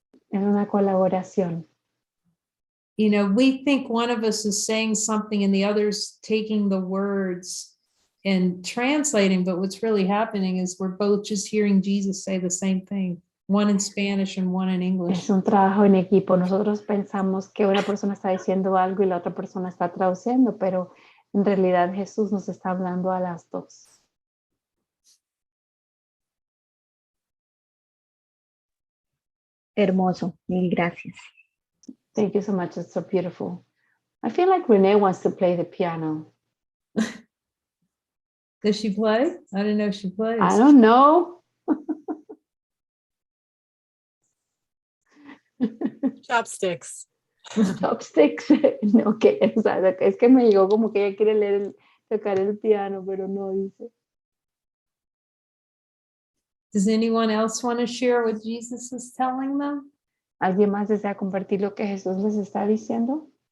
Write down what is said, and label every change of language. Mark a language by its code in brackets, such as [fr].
[es] Es una colaboración. [en] You know, we think one of us is saying something and the other's taking the words and translating, but what's really happening is we're both just hearing Jesus say the same thing, one in Spanish and one in English. [es] Es un trabajo en equipo. Nosotros pensamos que una persona está diciendo algo y la otra persona está traduciendo, pero en realidad Jesús nos está hablando a las dos. Hermoso, mil gracias. [en] Thank you so much. It's so beautiful. I feel like Renee wants to play the piano. Does she play? I didn't know she plays. I don't know. Chopsticks. Chopsticks. [es] No, que, o sea, es que me llegó como que ella quiere tocar el piano, pero no dice. [en] Does anyone else want to share what Jesus is telling them? [es] ¿Alguien más desea compartir lo que Jesús les está diciendo?